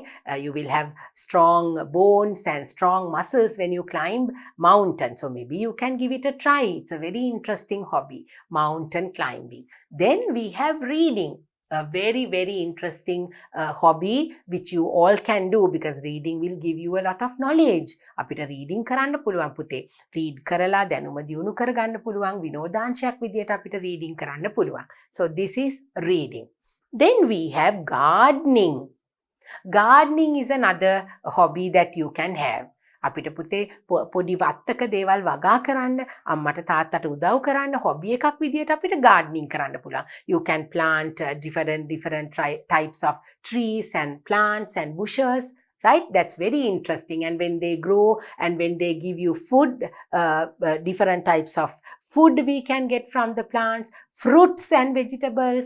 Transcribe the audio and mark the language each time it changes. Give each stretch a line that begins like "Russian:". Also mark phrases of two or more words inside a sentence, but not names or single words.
English: You will have strong bones and strong muscles when you climb mountains. So maybe you can give it a try. It's a very interesting hobby, mountain climbing. Then we have reading, a very, very interesting hobby which you all can do because reading will give you a lot of knowledge.
Sinhala: අපිට reading කරන්න පුළුවන් පුතේ. read කරලා දැනුම දියුණු කරගන්න පුළුවන්. විනෝදාංශයක් විදියට අපිට reading කරන්න පුළුවන්.
English: So this is reading. Then we have gardening. Gardening is another hobby that you can have.
Sinhala: අපිට පුතේ පොඩි වත්තක දේවල් වගා කරන්න අම්මට තාත්තට උදව් කරන්න hobby එකක් විදියට අපිට gardening කරන්න පුළුවන්.
English: You can plant different types of trees and plants and bushes. Right? That's very interesting. And when they grow and when they give you food, different types of food we can get from the plants, fruits and vegetables.